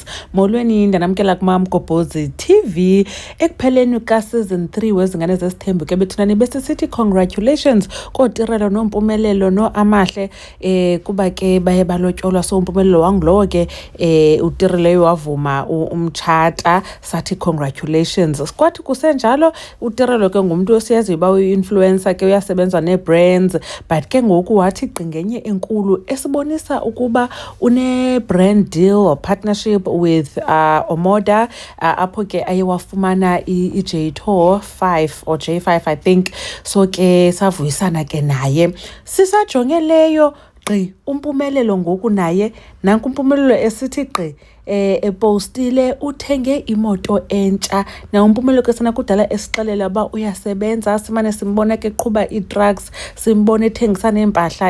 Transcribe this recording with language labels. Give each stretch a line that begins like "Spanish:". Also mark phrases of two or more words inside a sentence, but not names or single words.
Xhosa: Molweni ndanamkela kuMaMgobhozi TV ekupheleni ka-season 3 wezingane zesithembu ke bethunani besisithi congratulations kotirelo nompumelelo no amahle kuba ke baye balotyolwa so umpumelelo wangulowo ke utireleyo wavuma umtshata sathi congratulations. Kwathi kusenjalo utirelo ke ngumuntu osiyaziyo uba uyi-influencer ke uyasebenza nee-brands but ke ngoku wathi gqingenye enkulu esibonisa ukuba une-brand
English: deal or partnership with Omoda
Xhosa: apho ke aye wafumana i-J-Tour 5 or J5
English: I think.
Xhosa: So ke savuyisana ke naye sisajonge leyo gqi umpumelelo ngoku naye nanku umpumelelo esithi gqi epostile uthenge imoto entsha na umpumelelo ke sana kudala esixelela uba uyasebenza simane simbona ke qhuba ii-trucks simbona ethengisa neempahla